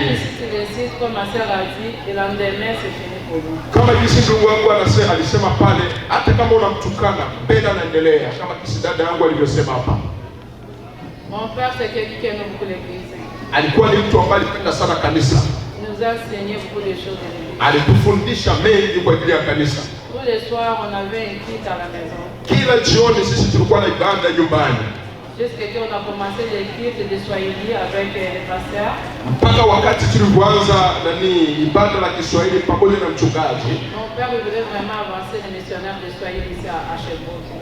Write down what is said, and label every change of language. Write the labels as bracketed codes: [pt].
[fr] Même si tu décides comme ma sœur a dit, le lendemain c'est fini pour lui. [sw] Kama jinsi ndugu wangu alisema pale, hata kama unamtukana mbele anaendelea, kama kisi dada yangu alivyosema hapa. [fr] Mon père c'est quelqu'un qui aime beaucoup l'église. [sw] Alikuwa ni mtu ambaye alipenda sana kanisa. [fr] Il nous a enseigné beaucoup de choses de l'église. [sw] Alitufundisha mengi kwa ajili ya kanisa. [fr] Tous les soirs on avait un culte à la maison. [sw] Kila jioni sisi tulikuwa na ibada nyumbani. [fr] Jusqu'à ce qu'on a commencé les cultes de Swahili avec les pasteurs. [sw] Mpaka wakati tulipoanza ibada la Kiswahili pamoja na mchungaji. [fr] Mon père voulait vraiment avancer les missionnaires de Swahili ici à Sherbrooke.